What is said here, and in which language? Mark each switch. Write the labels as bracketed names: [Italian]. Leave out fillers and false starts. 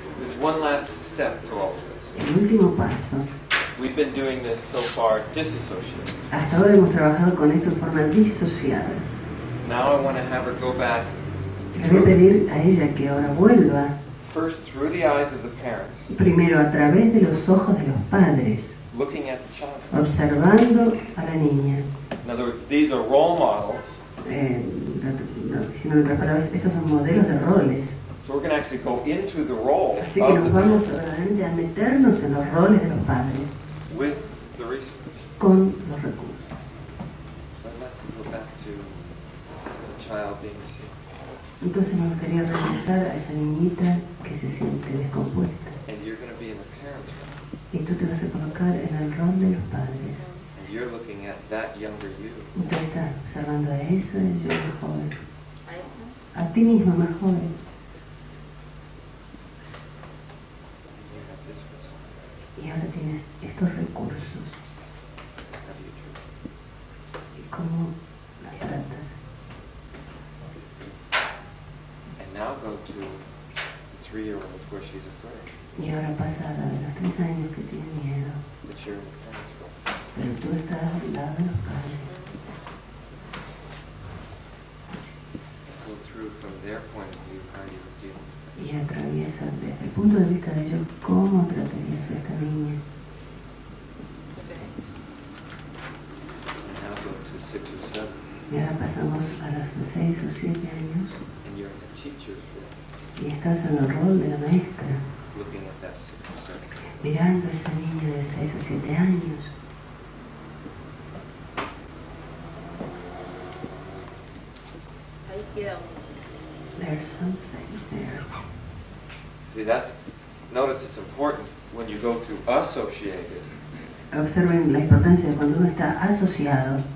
[English] There's one last step to all of this. [Spanish] El último paso, [English] We've been doing this so far disassociated. [Spanish] hasta ahora hemos trabajado con esto en forma disociada. [English] Now I want to have her go back [Spanish] Le voy a pedir a ella que ahora vuelva [English] first through the eyes of the parents, [Spanish] primero a través de los ojos de los padres, [English] looking at the child. [Spanish] observando a la niña. [English] In other words, these are role models. [Spanish] Diciendo en otras palabras, estos son modelos de roles. [English] So we're going to actually go into the role [Spanish] Así que [English] of [Spanish] nos [English] the [Spanish] vamos [English] parents [Spanish] verdaderamente a meternos en los roles de los padres [English] with the research. [Spanish] con los recursos. [English] So I'd like to go back to the child [Spanish] Entonces me gustaría regresar a esa niñita que se siente descompuesta. [English] And you're going to be in the parent's role. [Spanish] Y tú te vas a colocar en el rol de los padres. [English] And you're looking at that younger you. [Spanish] Y tú estás observando a ese yo más joven. ¿A eso? A ti mismo más joven. [English] And you have this result. [Spanish] Y ahora tienes estos recursos. [English] How do you treat it? [Spanish] ¿Y cómo las tratas? [English] And now go to the 3-year-old where she's afraid. [Spanish] Y ahora pasa a la de los 3 años que tiene miedo. [English] But you're in the parent's role. [Spanish] Pero tú estás al lado de los padres. [English] Go through from their point of view how you would deal with [Spanish] Y atraviesa desde el punto de vista de ellos cómo tratarías a esta niña. [English] it. And now go to 6 or 7. [Spanish] Y ahora pasamos a los 6 o 7 años [English] And you're in the teacher's role. [Spanish] y estás en el rol de la maestra, [English] Looking at that 6 or 7. [Spanish] mirando a esa niña de 6 o 7 años. Ahí queda un... [English] There's something there. See, notice it's important when you go through associated, [Spanish] Observen la importancia de cuando uno está asociado,